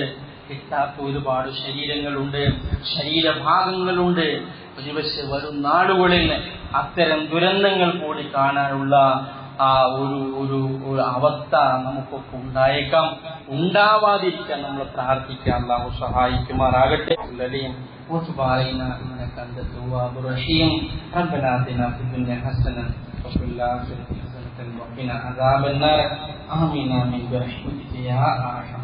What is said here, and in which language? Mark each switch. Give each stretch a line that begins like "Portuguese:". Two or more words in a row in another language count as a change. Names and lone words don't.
Malayalam: കിട്ടാത്ത ഒരുപാട് ശരീരഭാഗങ്ങളുണ്ട്. ഒരുപക്ഷെ വരും നാളുകളിൽ അത്തരം ദുരന്തങ്ങൾ കൂടി കാണാനുള്ള ഒരു അവസ്ഥ നമുക്കൊക്കെ ഉണ്ടായേക്കാം. ഉണ്ടാവാതിരിക്കാൻ നമ്മൾ പ്രാർത്ഥിക്കാം. അല്ലാഹു സഹായിക്കുമാറാകട്ടെ.
Arabic: وتب علينا إنك أنت التواب الرحيم. ربنا آتنا في الدنيا حسنة وفي الآخرة حسنة وقنا عذاب النار. آمين آمين برحمتك يا أرحم